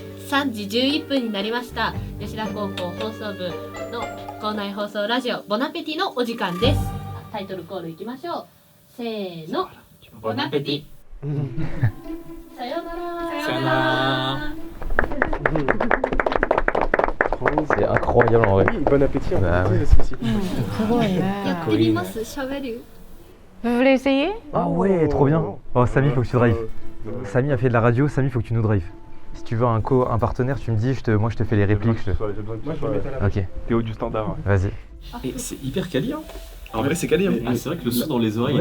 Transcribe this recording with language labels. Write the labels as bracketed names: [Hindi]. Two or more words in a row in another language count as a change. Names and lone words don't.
[Japanese] 3 時11分になりました。吉田高校放送部の校内放送ラジオボナペティのお時間です。タイトルコールいきましょう。せーの、ボナペティ。さようなら。さようなら。 [French] C'est incroyable en vrai. Oui, bon appétit, on Bah peut ouais. dire aussi. [Japanese] すごいね。やってみます。喋る。 [French] Vous voulez essayer? Ah ouais, trop bien. Oh Samy, faut que tu drives. Samy a fait de la radio, Samy, faut que tu nous drives. Si tu veux un partenaire, tu me dis, moi je te fais les répliques. Moi je vais mettre à la Ok. T'es haut du standard. Vas-y. Et c'est hyper quali, hein. En vrai, c'est quali. Hein. Ah, c'est vrai que le son dans les oreilles.